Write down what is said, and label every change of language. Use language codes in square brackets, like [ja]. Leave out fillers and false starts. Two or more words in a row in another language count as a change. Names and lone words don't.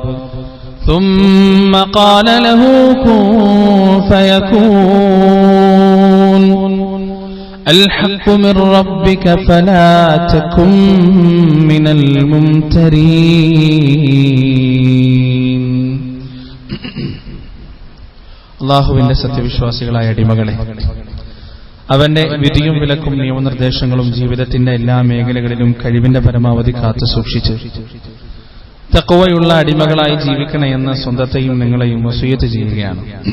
[ar] ثم قال له كن فيكون الحق من ربك فلا تكن من [ml] الممترين അല്ലാഹുവിന്റെ സത്യവിശ്വാസികളായ അടിമകളെ, അവന്റെ വിധിയും വിലക്കും നിയമനിർദ്ദേശങ്ങളും ജീവിതത്തിന്റെ എല്ലാ മേഖലകളിലും കഴിവിന്റെ പരമാവധി കാത്തു സൂക്ഷിച്ച് തഖ്വയുള്ള അടിമകളായി ജീവിക്കണമെന്ന് സ്വന്തത്തെയും നിങ്ങളെയും വസിയ്യത്ത് ചെയ്യുകയാണ്.